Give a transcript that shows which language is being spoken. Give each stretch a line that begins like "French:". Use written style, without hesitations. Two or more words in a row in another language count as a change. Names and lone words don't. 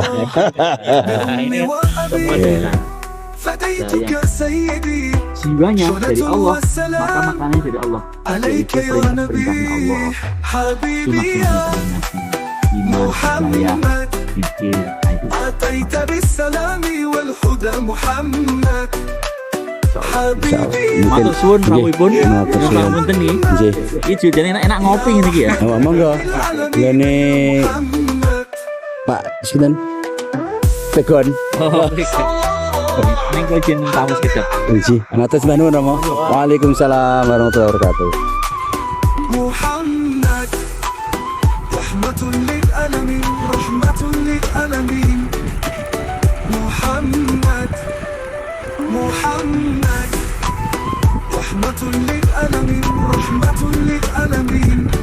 Arabic: بأمي وأبي فديتك سيدي، شهرة والسلام عليك يا نبي. حبيبي يا محمد أتيت بالسلام والهدى محمد. Habibi
Javanese: Matur suwun rawuhipun ngapunten nggih. Nggih. Iki jane enak ngopi ngene iki ya. Oh, monggo. Lene Pak sinten? Tegon. Ning kok jen tamu sekedap. Nggih. Matur nuwun Romo.
Arabic: وعليكم السلام ورحمة الله وبركاته. محمد رحمة للعالمين، رحمة للعالمين. محمد محمد رحمة للعالمين، رحمة للعالمين.